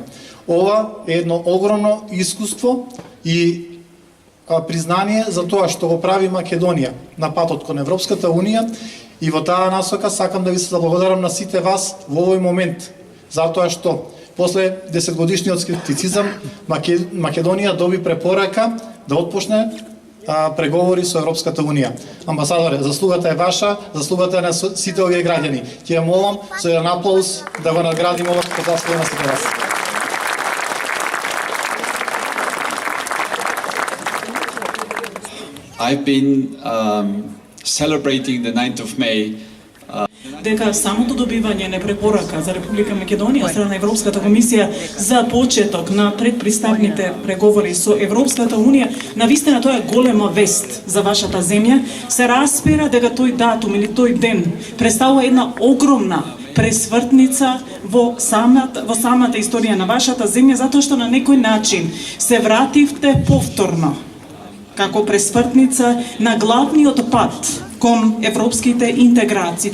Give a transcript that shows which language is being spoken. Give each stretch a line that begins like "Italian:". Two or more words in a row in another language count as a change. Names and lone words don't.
Macedonian: Ова е едно огромно искуство и признание за тоа што го прави Македонија на патот кон Европската Унија, и во таа насока сакам да ви се заблагодарам на сите вас во овој момент, затоа што после 10-годишниот скептицизам Македонија доби препорака да отпочне преговори со Европската Унија. Амбасадоре, заслугата е ваша, заслугата е на сите овие граѓани. Ќе ја молам со еден аплауз да го наградиме ова што заслуга на сите вас.
English: I've been celebrating the 9th of May.
Macedonian: Дека самото добивање на препорака за Република Македонија од страна на Европската комисија за почеток на предпристапните преговори со Европската Унија, навистина тоа е голема вест за вашата земја. Се разбира дека тој датум или тој ден представува една огромна пресвртница во самата историја на вашата земја, затоа што на некој начин се вративте повторно како пресвртница на главниот пат кон европските интеграции.